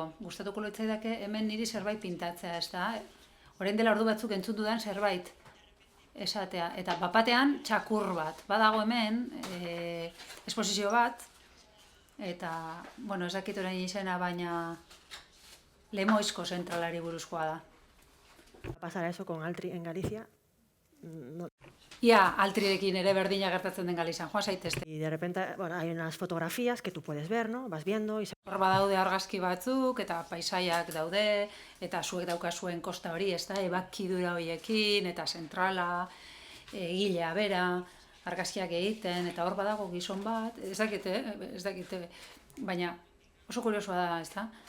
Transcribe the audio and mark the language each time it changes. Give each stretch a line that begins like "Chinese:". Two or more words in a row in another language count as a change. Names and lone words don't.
Basque: Gustatuko litzaidake hemen niri zerbait pintatzea, ez da? Orain dela ordu batzuk entzun dudan zerbait esatea. Eta bapatean txakur bat. Badago hemen, esposizio bat, eta, bueno, ez dakit orain izena, baina Lemoizko zentralari buruzkoa da.
Spanish: Pasar a eso con Altri en Galicia. No.
Basque: Ia, Altrirekin ere berdina gertatzen den Galizan, joan zaitezte.
Spanish: Y de repente, bueno, hay unas fotografías que tú puedes ver, ¿no? Vas viendo y
Basque: Hor badaude argazki batzuk, eta paisaiak daude, eta zuek daukazuen kosta hori, ez da, ebakidura horiekin, eta zentrala, egilea bera, argazkiak egiten, eta hor badago gizon bat, ez dakite, baina oso kuriosoa da, ez da?